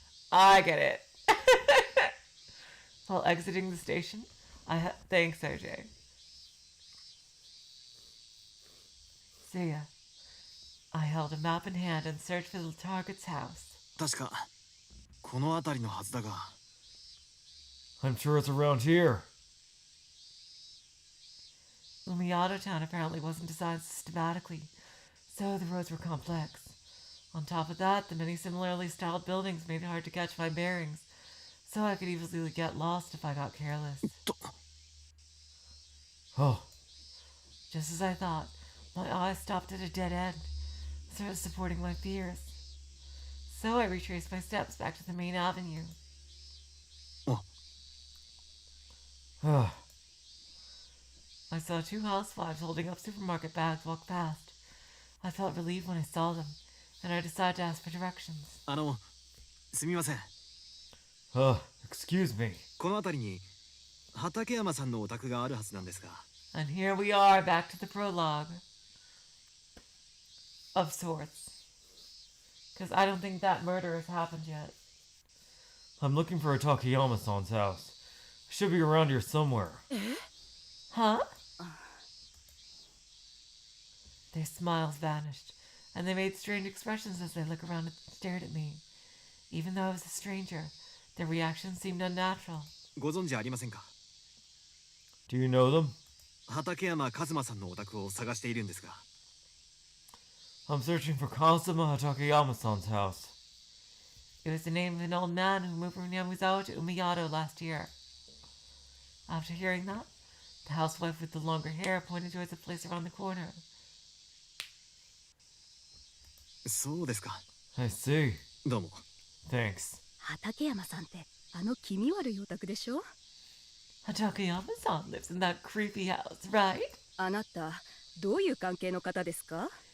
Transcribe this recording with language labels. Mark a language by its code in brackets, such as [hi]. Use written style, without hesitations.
[en] I get it. While exiting the station, thanks, OJ. See ya. I held a map in hand and searched for the target's house. [ja] 確かこの辺りのはずだが。 [en] I'm sure it's around here. Umiyato Town apparently wasn't designed systematically, so the roads were complex. On top of that, the many similarly styled buildings made it hard to catch my bearings, so I could easily get lost if I got careless. Oh, Just as I thought, my eyes stopped at a dead end, sort of supporting my fears. So I retraced my steps back to the main avenue. I saw two housewives holding up supermarket bags walk past. I felt relieved when I saw them, and I decided to ask for directions. [ja] すみません。 [en] excuse me. [ja] この辺りに畠山さんのお宅があるはずなんですが。 [en] And here we are, back to the prologue. of sorts. Because I don't think that murder has happened yet. I'm looking for a Takayama-san's house. It should be around here somewhere. Huh? Their smiles vanished, and they made strange expressions as they looked around and stared at me. Even though I was a stranger, their reactions seemed unnatural. [ja] ご存知ありませんか？ [en] Do you know them? [ja] 畠山一馬さんのお宅を探しているんですが。 [en] I'm searching for Kazuma Takayama-san's house. It was the name of an old man who moved from Yamazawa to Umiyato last year. After hearing that, the housewife with the longer hair pointed towards a place around the corner. [ja] そうですか。 [en] I see. [ja] どうも。 [en] Thanks. [ja] 畠山さんってあの気味悪いお宅でしょ？ [en] Takayama-san lives in that creepy house, right? [ja] あなたどういう関係の方ですか？